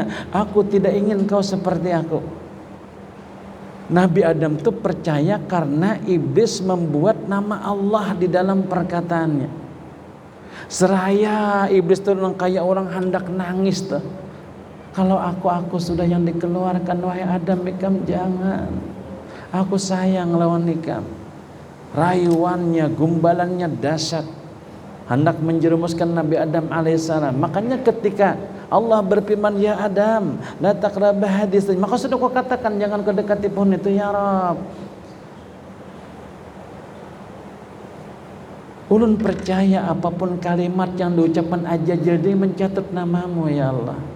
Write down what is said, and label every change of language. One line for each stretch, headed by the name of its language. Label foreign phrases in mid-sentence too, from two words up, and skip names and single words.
Indonesian: Aku tidak ingin kau seperti aku. Nabi Adam itu percaya karena iblis membuat nama Allah di dalam perkataannya. Seraya iblis itu kayak orang hendak nangis tuh. Kalau aku sudah yang dikeluarkan, wahai Adam,
Banjar: ikam jangan.
Indonesian: Aku sayang
Banjar: lawan ikam.
Indonesian: Rayuannya, gumbalannya dahsyat, hendak menjerumuskan Nabi Adam alaihissalam. Makanya ketika Allah berfirman,
Arabic: ya Adam, la taqrabah hadis,
Indonesian: maka sudah kau katakan jangan kau dekati pohon itu
Arabic: ya Rabb.
Indonesian: Ulun percaya apapun kalimat yang diucapkan aja jadi mencatat namamu
Arabic: ya Allah.